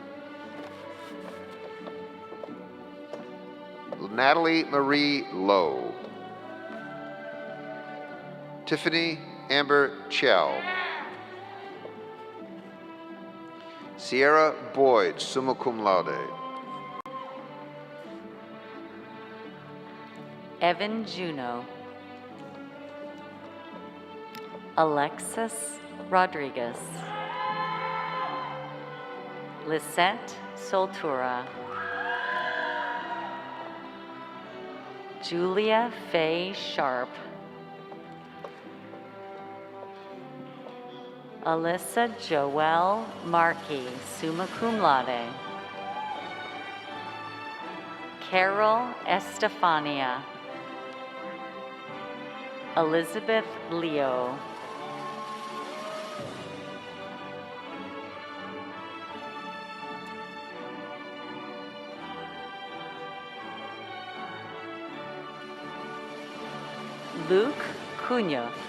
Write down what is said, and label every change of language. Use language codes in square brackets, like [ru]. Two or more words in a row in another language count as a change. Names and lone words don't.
[en] Natalie Marie Lowe. Tiffany Amber Chow. Sierra Boyd, [la] summa cum laude. [en] Evan Juno. Alexis Rodriguez. Lisette Soltura. Julia Faye Sharp. Alyssa Joelle Markey, [la] summa cum laude. [en] Carol Estefania. Elizabeth Leo. Luke Cunha.